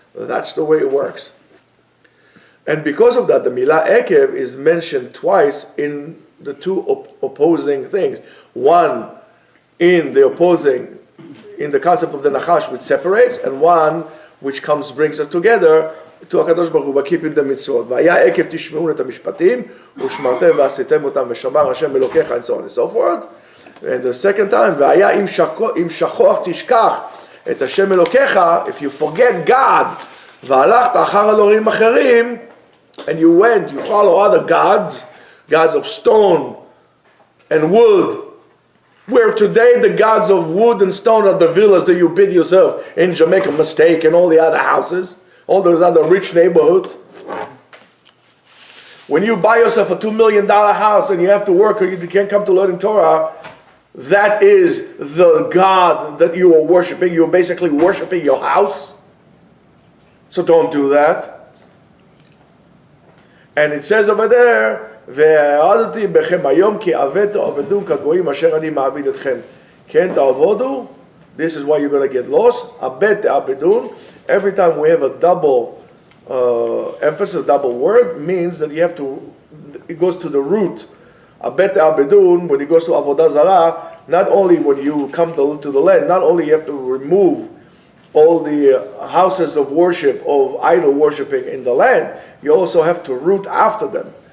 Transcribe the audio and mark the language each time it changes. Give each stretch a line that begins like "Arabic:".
English: That's the way it works. And because of that, the Milah Ekev is mentioned twice in the two opposing things. One in the concept of the Nachash, which separates, and one which brings us together to HaKadosh Baruch Hu by keeping the mitzvot.
Hebrew: והיה עקב תשמעון את המשפטים, ושמרתם ועשיתם אותם, ושמר השם אלוקיך,
English: and so on and so forth. And the second time,
Hebrew: והיה אם שכוח תשכח את השם אלוקיך,
English: if you forget God,
Hebrew: והלכת אחר אלוהים אחרים,
English: and you follow other gods of stone and wood, where today the gods of wood and stone are the villas that you build yourself in Jamaica Mistake and all the other houses, all those other rich neighborhoods. When you buy yourself a $2 million house and you have to work or you can't come to learning Torah, that is the God that you are worshiping. You're basically worshiping your house. So don't do that.
Hebrew: And it says over there, והעבדתי בכם היום כי עבד תעבדו כגויים אשר אני מעביד אתכם. כן תעבדו,
English: this is why you're going to get lost.
Hebrew: עבד תעבדון,
English: every time we have a double emphasis, double word, means that you have to, it goes to the root.
Hebrew: עבד תעבדון,
English: when it goes to avodah zarah, not only when you come to the land, not only you have to remove all the houses of worship, of idol worshipping in the land, you also have to root after them.